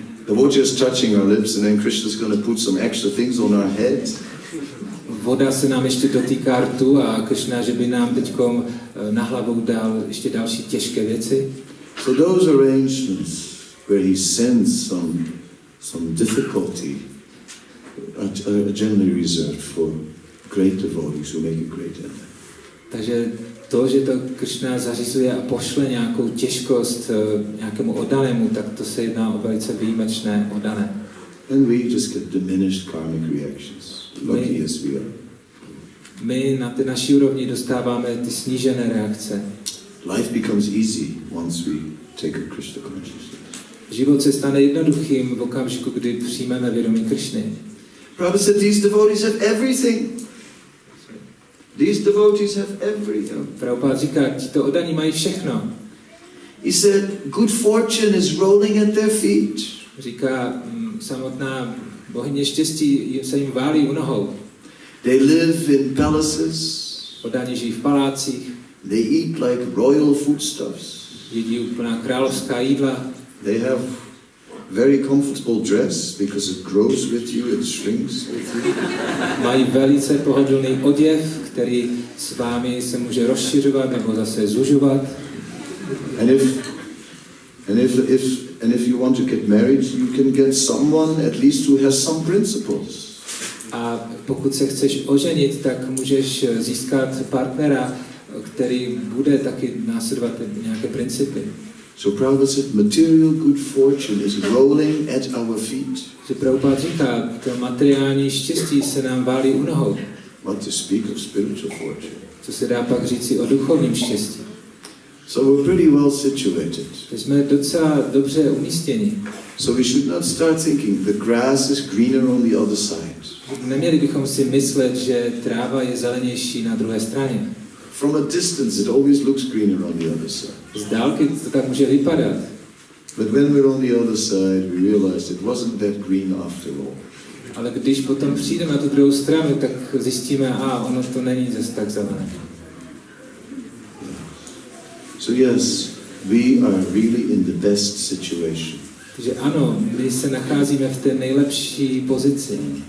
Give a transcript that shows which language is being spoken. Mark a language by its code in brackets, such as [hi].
[en] The water is touching our lips and then Krishna is going to put some extra things on our heads. [cs] Voda se nám ještě dotýká rtu a Krishna, že by nám teďkom na hlavu dal ještě další těžké věci. [en] So those arrangements where he sends some difficulty are generally reserved for great devotees who make a great effort. [cs] Takže to, že to Krishna zařizuje a pošle nějakou těžkost nějakému oddanému, tak to se jedná o velice výjimečné oddané. [en] And we just get diminished karmic reactions. Lucky as we are. [cs] My na té naší úrovni dostáváme ty snížené reakce. [en] Life becomes easy once we take a Krishna consciousness. [cs] Život se stane jednoduchým v okamžiku, kdy přijmeme vědomí Krishny. [en] Prabhupada said these devotees have everything. These devotees have everything. [cs] Prabhupada říká, tito oddaní mají všechno. [en] He said, good fortune is rolling at their feet. [cs] Říká, samotná bohyně štěstí se jim válí u nohou. [en] They live in palaces. [cs] Oddaní žijí v palácích. [en] They eat like royal foodstuffs. [cs] Jedí úplná královská jídla. [en] They have very comfortable dress because it grows with you, it shrinks with you. [cs] Mají velice pohodlný oděv, který s vámi se může rozšiřovat nebo zase zužovat. [en] And if you want to get married, you can get someone at least who has some principles. [cs] A pokud se chceš oženit, tak můžeš získat partnera, který bude taky následovat nějaké principy. [en] So Prabhupada said, material good fortune is rolling at our feet. [cs] Že Prabhupada říká, to materiální štěstí se nám válí u nohou. [en] What to speak of spiritual fortune? [cs] Co se dá pak říci o duchovním štěstí. [en] So we're pretty well situated. [cs] Jsme docela dobře umístěni. [en] So we should not start thinking the grass is greener on the other side. [cs] Neměli bychom si myslet, že tráva je zelenější na druhé straně. [en] From a distance it always looks greener on the other side. [cs] Z dálky to tak může vypadat. [en] But when we're on the other side, we realized it wasn't that green after all. [cs] Ale když potom přijdeme na tu druhou stranu, tak zjistíme, ono to není zase tak zelené. [en] So yes, we are really in the best situation. [cs] Takže ano, my se nacházíme v té nejlepší pozici.